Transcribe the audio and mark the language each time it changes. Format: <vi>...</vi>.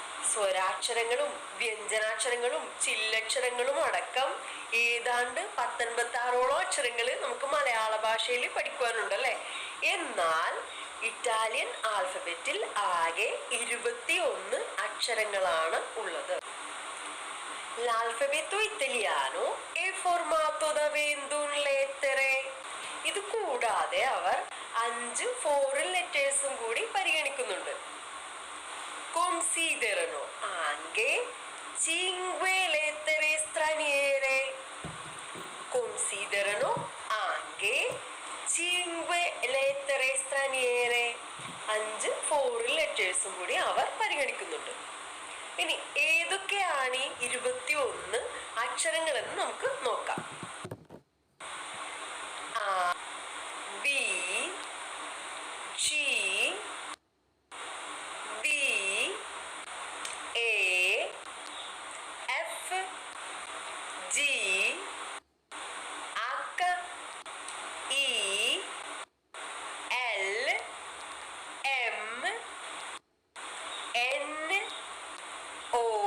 <ml>സ്വരാക്ഷരങ്ങളും വ്യഞ്ജനാക്ഷരങ്ങളും ചില്ലക്ഷരങ്ങളും അടക്കം ഏതാണ്ട് 19 അക്ഷരങ്ങൾ നമുക്ക് മലയാള ഭാഷയിൽ പഠിക്കുവാനുണ്ട്, അല്ലേ? എന്നാൽ ഇറ്റാലിയൻ ആൽഫബറ്റിൽ ആകെ 21 അക്ഷരങ്ങളാണ് ഉള്ളത്.</ml> <it>L'alfabeto italiano è formato da 21 lettere.</it> <ml>ഇത് കൂടാതെ അവർ 5 foreign ലെറ്റേഴ്സും കൂടി പരിഗണിക്കുന്നുണ്ട്.</ml> <it>Considerano anche 5 lettere straniere. Considerano anche 5 lettere straniere.</it> <ml>5 foreign ലെറ്റേഴ്സും കൂടി അവർ പരിഗണിക്കുന്നുണ്ട്. ഇനി ഏതൊക്കെയാണ് ഈ 21 അക്ഷരങ്ങളെന്ന് നമുക്ക് നോക്കാം. B, G, D, A, F, G, H, E, L, M, N, O,</ml>